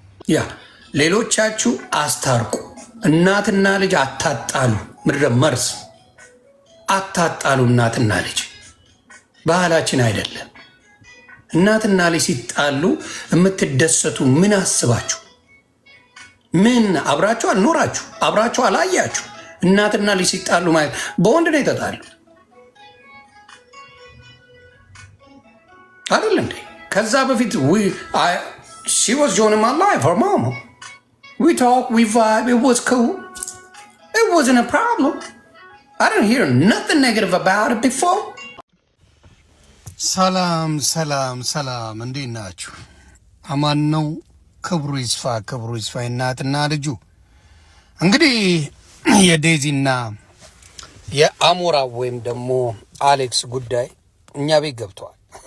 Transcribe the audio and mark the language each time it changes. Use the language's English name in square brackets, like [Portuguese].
[Amharic] ያ ሌሎቻችሁ አስታርቁ። እናትና ልጅ አታጣሉ። ምድረ መርስ አታጣሉ። እናትና ልጅ ባህላችን አይደለም። እናትና ልጅ ሲጣሉ የምትደሰቱ ምን አስባችሁ? ምን አብራችሁ አልኖራችሁ አብራችሁ አላያችሁ? እናትና ልጅ ሲጣሉ ማለት በወንድ ነው የተጣሉ አይደል እንዴ? ከዛ በፊት [English] she was joining my life, her mama. We talk, we vibe, it was cool. It wasn't a problem. I didn't hear nothing negative about it before. [Amharic] ሰላም እንዴት ናችሁ? አማን ነው። ክብሩ ይስፋ እናትና ልጁ። እንግዲህ የዴዚና የአሞራ ወይም ደግሞ አሌክስ ጉዳይ እኛ ቤት ገብተዋል።